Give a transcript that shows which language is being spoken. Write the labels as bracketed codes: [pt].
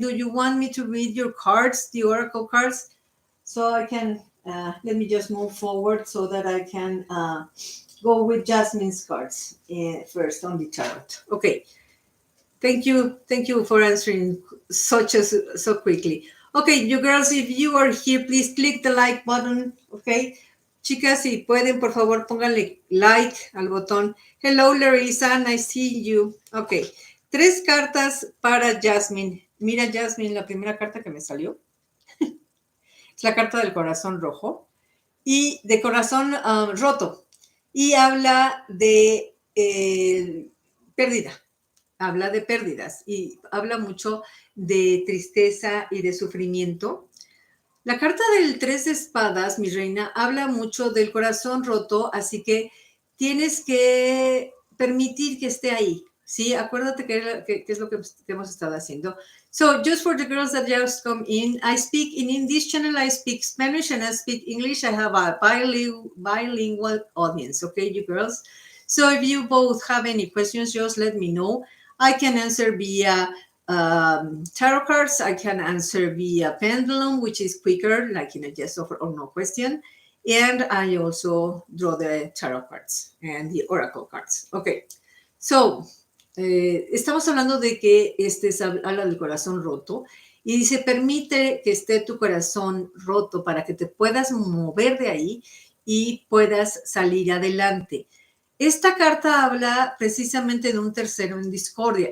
[en] Do you want me to read your cards, the oracle cards? So I can, let me just move forward so that I can go with Jasmine's cards first on the tarot. Okay. Thank you for answering so quickly. Okay, you girls, if you are here, please click the like button, okay? [es] Chicas, si pueden, por favor, pónganle like al botón. [en] Hello, Larissa, nice seeing you. [es] Okay, 3 cartas para Jasmine. Mira, Jasmine, la primera carta que me salió es la carta del corazón rojo y de corazón roto. Y habla de pérdida. Habla de pérdidas y habla mucho de tristeza y de sufrimiento. La carta del 3 de espadas, mi reina, habla mucho del corazón roto, así que tienes que permitir que esté ahí, ¿sí? Acuérdate que es lo que hemos estado haciendo. [en] So, just for the girls that just come in, I speak in this channel, I speak Spanish and I speak English. I have a bilingual audience, okay, you girls? So, if you both have any questions, just let me know. I can answer via tarot cards. I can answer via pendulum, which is quicker, like in a yes or no question. And I also draw the tarot cards and the oracle cards. Okay, so [es] estamos hablando de que habla del corazón roto y se permite que esté tu corazón roto para que te puedas mover de ahí y puedas salir adelante. Esta carta habla precisamente de un tercero en discordia.